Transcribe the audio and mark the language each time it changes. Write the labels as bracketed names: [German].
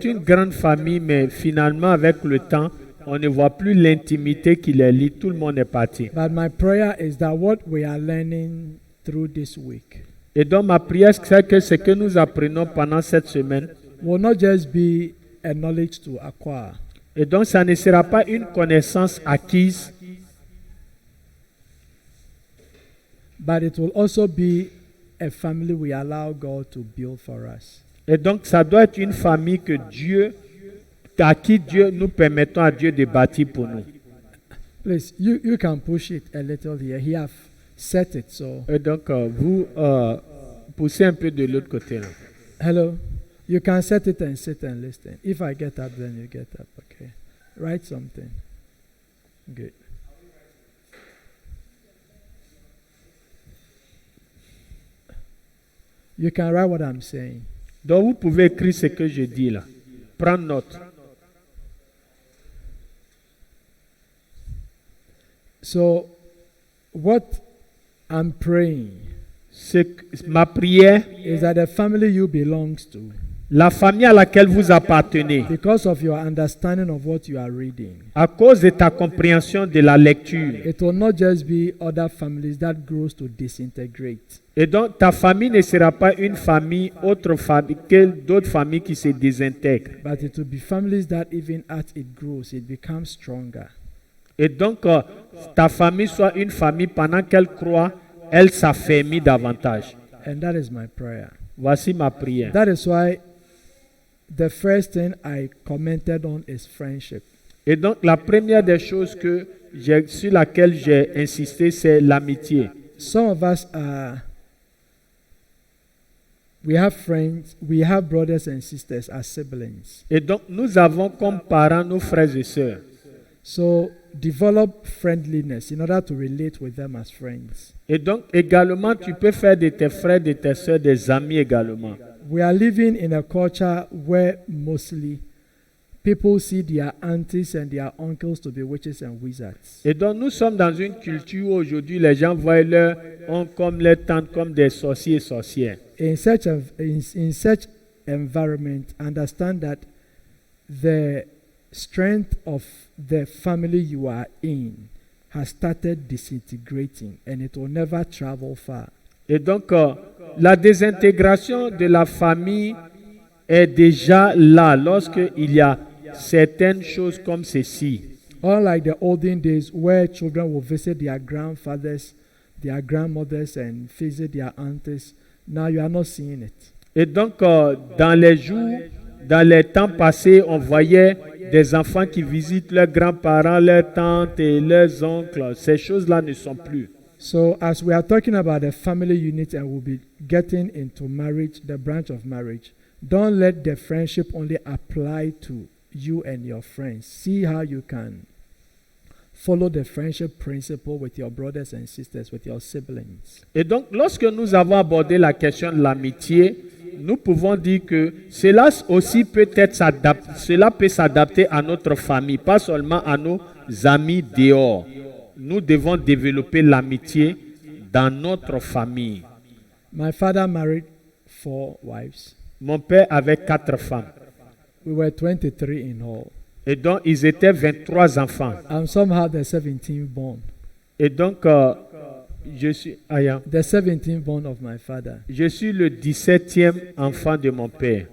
[French] une grande famille, mais finalement, avec le temps, on ne voit plus l'intimité qui les lie. Tout le monde est parti. [English] But my prayer is that what we are learning through this week [French] Et donc, ma prière, c'est que ce que nous apprenons pendant cette semaine, [English] will not just be a knowledge to acquire, [French] et donc ça ne sera pas une connaissance acquise, [English] but it will also be a family we allow God to build for us. [French] et donc ça doit être une famille que Dieu, à qui Dieu, nous permettons à Dieu de bâtir pour nous. [English] Please, you can push it a little here. He have set it, so. [French] Et donc, vous poussez un peu de l'autre côté. Là. [English] Hello? You can set it and sit and listen. If I get up, then you get up, okay? Write something. Good. You can write what I'm saying. [French] Donc, vous pouvez écrire ce que je dis là. Prendre note. [English] So, what I'm praying [French] Ma prière, [English] is that the family you belongs to, [French] la famille à laquelle vous appartenez, [English] because of your understanding of what you are reading, [French] à cause de ta compréhension de la lecture, [English] it will not just be other families that grows to disintegrate. [French] et donc ta famille ne sera pas une famille, autre famille, que d'autres familles qui se désintègrent. [English] But it will be families that even as it grows, it becomes stronger. [French] Et donc, ta famille soit une famille pendant qu'elle croît, elle s'affermit davantage. [English] And that is my prayer. [French] Voici ma prière. [English] That is why the first thing I commented on is friendship. [French] Et donc, la première des choses sur laquelle j'ai insisté, c'est l'amitié. [English] Some of us we have friends, we have brothers and sisters as siblings. [French] Et donc, nous avons comme parents nos frères et sœurs. [English] So develop friendliness in order to relate with them as friends. [French] Et donc, également, tu peux faire de tes frères, de tes sœurs des amis également. [English] We are living in a culture where mostly people see their aunties and their uncles to be witches and wizards. [French] Et donc, nous sommes dans une culture où aujourd'hui, les gens voient leurs oncles comme leurs tantes comme des sorciers et sorcières. [English] In such environment, understand that the strength of the family you are in has started disintegrating and it will never travel far. [French] Et donc, la désintégration de la famille est déjà là lorsqu'il y a certaines choses comme ceci. [English] Unlike the olden days where children will visit their grandfathers, their grandmothers and visit their aunties, now you are not seeing it. [French] Et donc, dans les temps passés, on voyait des enfants qui visitent leurs grands-parents, leurs tantes et leurs oncles. Ces choses-là ne sont plus. [English] So as we are talking about the family unit and we'll be getting into marriage, the branch of marriage, don't let the friendship only apply to you and your friends. See how you can follow the friendship principle with your brothers and sisters, with your siblings. [French] Et donc, lorsque nous avons abordé la question de l'amitié, nous pouvons dire que cela aussi cela peut s'adapter à notre famille, pas seulement à nos amis dehors. Nous devons développer l'amitié dans notre famille. [English] My father married 4 wives. [French] Mon père avait 4 femmes. [English] We were 23 in all. [French] Et donc, ils étaient 23 enfants. [English] I'm somehow the 17th born. [French] Et donc, je suis [English] the 17th born of my father. [French] Je suis le 17e enfant de mon père.